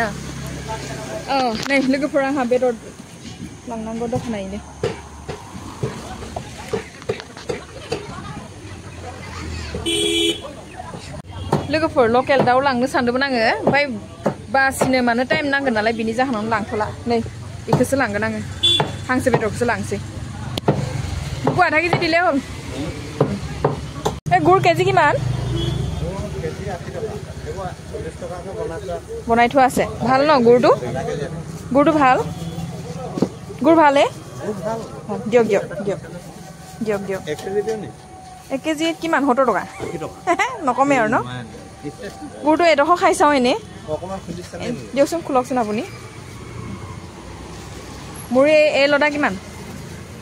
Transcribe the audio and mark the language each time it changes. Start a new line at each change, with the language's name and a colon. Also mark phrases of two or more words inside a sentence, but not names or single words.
Bodo: नै लोगोफोर आंहा बेदर लांनांगौ दखानायनो लोगोफोर लकेल दाउ लांनो सानदोंमोन आङो ओमफ्राय बासिनो मानो टाइम नांगोन नालाय बिनि जाहोनावनो लांथ'ला नै बेखौसो लांगोन आङो हांसो बेदरखौसो लांसै बुकु
Assamese: আধা কেজি দিলে হ'ল গুৰ কেজি কিমান বনাই থোৱা আছে ভাল ন গুৰটো ভাল গুৰ ভালে দিয়ক 1 কেজি কিমান 70 টকা নকমে আৰু ন গুৰটো এডোখৰ খাই চাওঁ এনে দিয়কচোন খোলকচোন আপুনি মোৰ এই লডা কিমান